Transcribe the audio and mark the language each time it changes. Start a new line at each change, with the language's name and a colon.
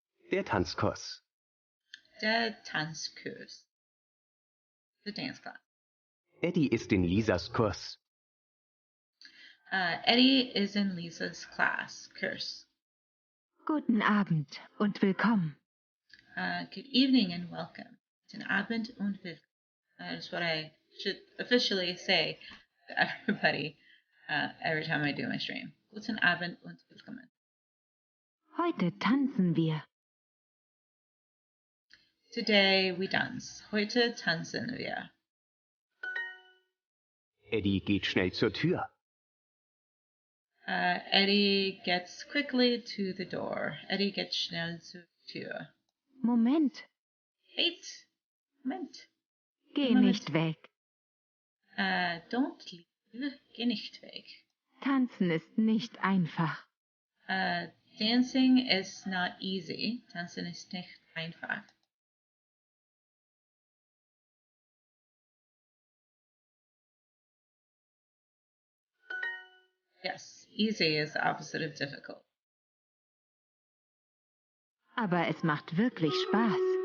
German: Der Tanzkurs. Der Tanzkurs.
English: The dance class.
German: Eddie ist in Lisas Kurs.
English: Eddie is in Lisa's class, Kurs.
German: Guten Abend und willkommen.
English: Good evening and welcome.
German: Guten Abend und willkommen.
English: That is what I should officially say to everybody every time I do my stream.
German: Guten Abend und willkommen. Heute tanzen wir.
English: Today we dance.
German: Heute tanzen wir. Eddie geht schnell zur Tür.
English: Eddie gets quickly to the door.
German: Eddie
English: gets
German: schnell zur Tür. Moment,
English: Wait. Moment.
German: geh Moment. nicht weg.
English: Don't leave.
German: Geh nicht weg. Tanzen ist nicht einfach.
English: Dancing is not easy.
German: Tanzen ist nicht einfach.
English: Yes, easy is the opposite of difficult.
German: Aber es macht wirklich Spaß.